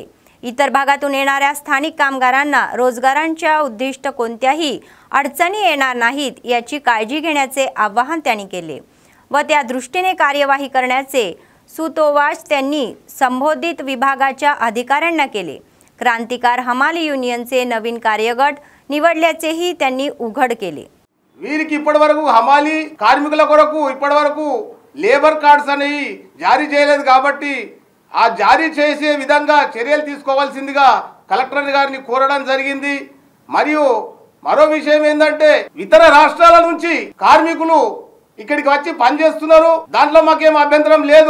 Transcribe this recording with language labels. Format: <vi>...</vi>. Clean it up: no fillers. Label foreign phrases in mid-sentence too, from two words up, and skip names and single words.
<mr>इतर भागातून येणाऱ्या स्थानिक कामगारांना रोजगारांच्या उद्दिष्ट कोणत्याही अडचणी येणार नाहीत याची काळजी घेण्याचे आवाहन त्यांनी केले व त्या दृष्टीने कार्यवाही करण्याचे सुतोवाच त्यांनी संबोधित विभागाच्या अधिकाऱ्यांना केले. क्रांतिकार हमाली युनियनचे नवीन कार्यगट निवडल्याचेही त्यांनी उघड केले.</mr> <te>వీరికి ఇప్పటివరకు హమాలి కార్మికుల కొరకు ఇప్పటివరకు</te> <en>labour cards</en> <te>అనేవి జారీ చేయలేదు కాబట్టి ఆ జారీ చేసే విధంగా చర్యలు తీసుకోవాల్సిందిగా కలెక్టర్ గారిని కోరడం జరిగింది. మరియు మరో విషయం ఏంటంటే ఇతర రాష్ట్రాల నుంచి కార్మికులు ఇక్కడికి వచ్చి పనిచేస్తున్నారు, దాంట్లో మాకేం అభ్యంతరం లేదు.</te>